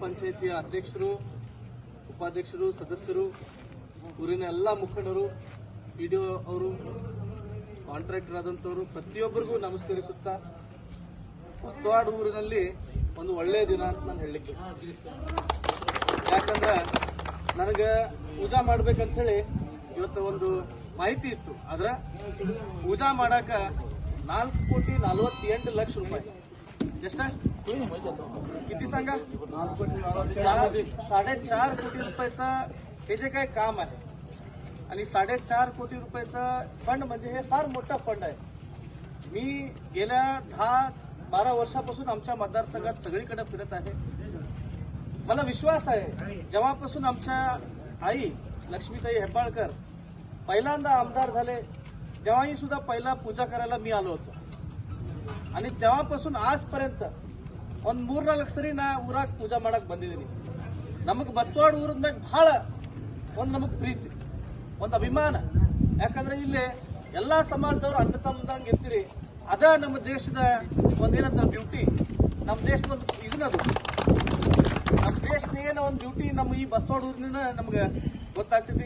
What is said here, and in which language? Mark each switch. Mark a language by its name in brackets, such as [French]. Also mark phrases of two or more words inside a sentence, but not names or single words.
[Kannada] ಪಂಚಾಯಿತಿಯ ಅಧ್ಯಕ್ಷರು, ಉಪಾಧ್ಯಕ್ಷರು, ಸದಸ್ಯರು, ಊರಿನ ಎಲ್ಲ ಮುಖಂಡರು, ಪಿಡಿಒ ಅವರು, ಕಾಂಟ್ರಾಕ್ಟರ್ ಆದಂಥವರು ಪ್ರತಿಯೊಬ್ಬರಿಗೂ ನಮಸ್ಕರಿಸುತ್ತಾ ಹೊಸವಾಡ ಊರಿನಲ್ಲಿ ಒಂದು ಒಳ್ಳೆಯ ದಿನ ಅಂತ ನಾನು ಹೇಳಲಿಕ್ಕೆ, ಯಾಕಂದ್ರೆ ನನಗೆ ಪೂಜಾ ಮಾಡ್ಬೇಕಂತ ಹೇಳಿ ಇವತ್ತು ಒಂದು ಮಾಹಿತಿ ಇತ್ತು. ಆದ್ರೆ ಪೂಜಾ ಮಾಡಾಕ [Marathi] 4,48,00,000 रुपये ಎಷ್ಟ किती सांगा 4.5 कोटी रुपयाचा हे जे काही काम आहे आणि 4.5 कोटी रुपयाचा फंड म्हणजे हे फार मोठा फंड आहे. मी गेल्या 10-12 वर्षापासून आमच्या मतदारसंघात सगळीकडे फिरत आहे. मला विश्वास आहे जेव्हापासून आमच्या आई लक्ष्मीताई हेब्बाळकर पहिल्यांदा आमदार झाले तेव्हाही सुद्धा पहिला पूजा करायला मी आलो होतो आणि तेव्हापासून आजपर्यंत [Kannada] ಒಂದು 3-4 ಸರಿ ನಾ ಊರಾಗ ಪೂಜಾ ಮಾಡಕ್ ಬಂದಿದ್ದೀನಿ. ನಮಗೆ ಬಸ್ತವಾಡ ಊರದಾಗ ಬಹಳ ಒಂದು ನಮಗೆ ಪ್ರೀತಿ, ಒಂದು ಅಭಿಮಾನ. ಯಾಕಂದ್ರೆ ಇಲ್ಲಿ ಎಲ್ಲಾ ಸಮಾಜದವರು ಅಣ್ಣ ತಮ್ಮದಂಗೆ ಇರ್ತೀರಿ. ಅದ ನಮ್ಮ ದೇಶದ ಒಂದೇನಂತ ಬ್ಯೂಟಿ, ನಮ್ಮ ದೇಶದ ಒಂದು ಇದನ್ನದು, ನಮ್ಮ ದೇಶದ ಏನೋ ಒಂದು ಬ್ಯೂಟಿ ನಮ್ಮ ಈ ಬಸ್ತವಾಡ ಊರಿನ ನಮ್ಗೆ ಗೊತ್ತಾಗ್ತೈತಿ.